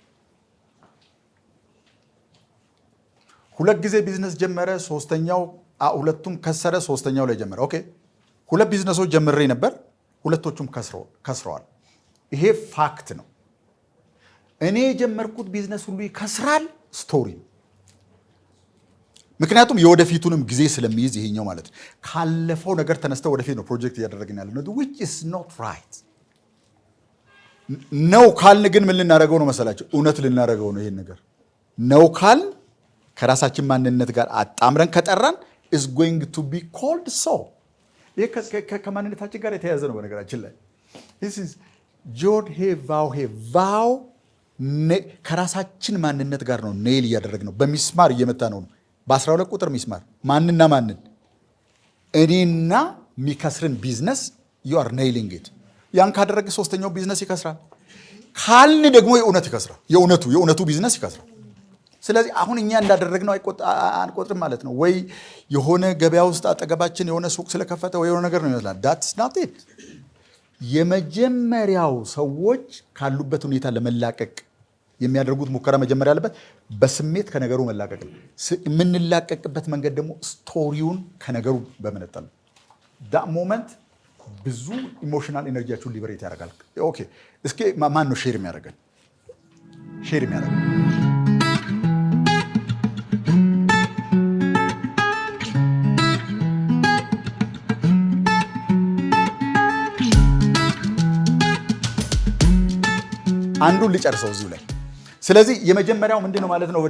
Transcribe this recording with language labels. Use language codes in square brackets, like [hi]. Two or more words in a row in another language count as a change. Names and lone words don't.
[am] 2 ጊዜ ቢዝነስ ጀመረ፣ ሶስተኛው ሁለቱም ከሰረ፣ ሶስተኛው ላይ ጀመረ። ኦኬ 2 ቢዝነሶች ጀምሬ ነበር፣ ሁለቶቹም ከስረዋል። ይሄ ፋክት ነው። እኔ የጀመርኩት ቢዝነስ ሁሉ ይከስራል፣ ስቶሪ ነው። ምክንያቱም የወደፊቱንም ጊዜ ስለሚይዝ ይሄኛው ማለት ነው። ካለፈው ነገር ተነስተው ወደፊት ነው ፕሮጀክት እያደረግን ያለ ነው። [en] which is not right [am] ነው ካልን ግን ምን ልናደርገው ነው መሰላችሁ? እውነት ልናደርገው ነው። ይሄን ነገር ነው ካል ከራሳችን ማንነት ጋር አጣምረን ከጠራን [en] is going to be called so። [am] ይሄ ከማንነታችን ጋር የተያያዘ ነው። በነገራችን ላይ [en] this is [am] ጆድ ሄ ቫው ከራሳችን ማንነት ጋር ነው ኔል እያደረግ ነው። በሚስማር እየመታ ነው። በ12 ቁጥር ሚስማር ማንና ማንን? እኔና የሚከስርን ቢዝነስ [en] you are nailing it። [am] ያን ካደረገ ሶስተኛው ቢዝነስ ይከስራል። ካልን ደግሞ የእውነት ይከስራል። የእውነቱ ቢዝነስ ይከስራል። ስለዚህ አሁን እኛ እንዳደረግነው አንቆጥርም ማለት ነው። ወይ የሆነ ገበያ ውስጥ አጠገባችን የሆነ ሱቅ ስለከፈተ ወይ የሆነ ነገር ነው ይመስላል። [en] that's not it። [am] የመጀመሪያው ሰዎች ካሉበት ሁኔታ ለመላቀቅ የሚያደርጉት ሙከራ መጀመሪያ ያለበት በስሜት ከነገሩ መላቀቅ ነው። የምንላቀቅበት መንገድ ደግሞ ስቶሪውን ከነገሩ በመነጠል ነው። [en] that moment [am] ብዙ ኢሞሽናል ኤነርጂያችሁን ሊበሬት ያደርጋል። ኦኬ እስኪ ማን ነው ሼር የሚያደርገን? አንዱን ልጨርሰው እዚሁ ላይ። ስለዚህ የመጀመሪያው ምንድነው ማለት ነው?